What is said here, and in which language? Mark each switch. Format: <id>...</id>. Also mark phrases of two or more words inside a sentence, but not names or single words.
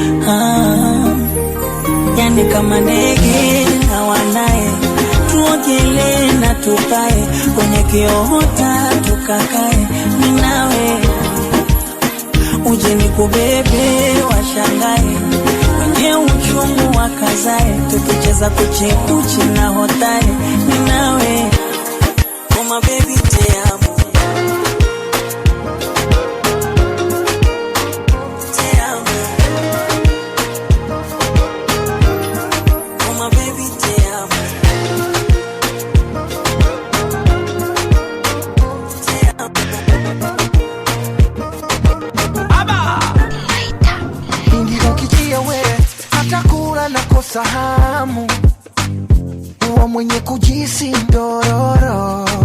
<sw>Yani kama ndege na wanaye, tuogelee na tupae, kwenye kiota tukakae, mimi nawe. Uje nikubebe washangae, kwenye uchungu wakazae, tukicheza kuchekuchi na hotare, mimi nawe.</sw> <en>Oh my baby,</en> <es>te amo. Te amo.</es> <en>Oh my baby,</en> <sw>Hatakula na kosa hamu, uwa mwenye kujisi ndororo.</sw>